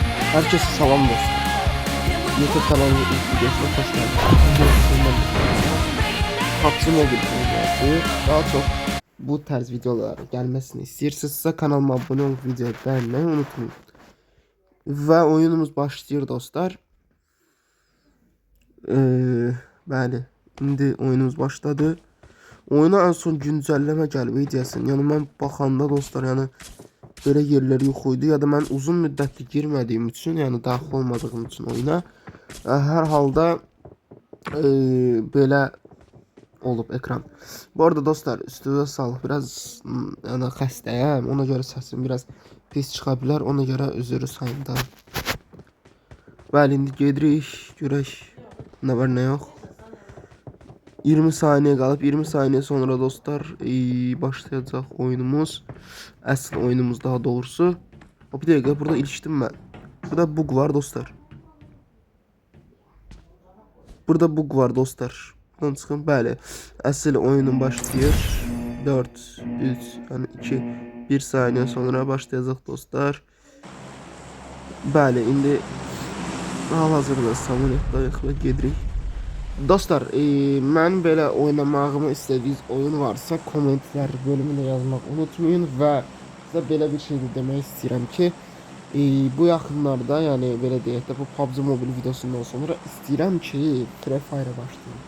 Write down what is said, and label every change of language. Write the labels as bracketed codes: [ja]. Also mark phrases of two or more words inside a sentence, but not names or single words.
[tr] Herkese salam dostlar. YouTube kanalının ilk videosuna hoş geldiniz. PUBG Mobile oynuyordu. Daha çok bu tarz videolar gelmesini istiyorsanız kanalıma abone olup videoyu beğenmeyi unutmayın. Ve oyunumuz başlıyor dostlar. [az] Bəli, indi oyunumuz başladı. [tr] Oyuna en son güncelleme [az] gəlib deyəsən. Yəni mən baxanda dostlar, [tr] yəni böyle yerleri yok idi ya da ben uzun müddətli girmediğim için, yani daxil olmadığım için [az] oyuna hər halda belə olub ekran. [tr] Bu arada dostlar, üstünüze sağlık, biraz yani [az] xəstəyəm, ona göre səsim biraz pis [tr] çıkabilir, ona göre özür sayın da. [az] Bəli, indi gedirik, görək nə var nə yox. [tr] 20 saniye kalıp 20 saniye sonra dostlar başlayacak oyunumuz. Asıl oyunumuz daha doğrusu. Bir dakika, burada iliştim ben. Burada bug var dostlar. Burada bug var dostlar. Buradan çıkın, bəli. Asıl oyunun başlıyor. 4, 3, yani 2, 1 saniye sonra başlayacak dostlar. [az] Bəli, indi hal-hazırda samolyotda yaxına gedirik. Dostlar, mən belə oynamağımı istədiyiniz oyun varsa kommentlər bölümünə yazmaq unutmayın və sizə belə bir şey də demək istəyirəm ki, bu yaxınlarda, yəni belə deyək də, bu PUBG Mobile videosundan sonra istəyirəm ki, Free Fire-a başlayım.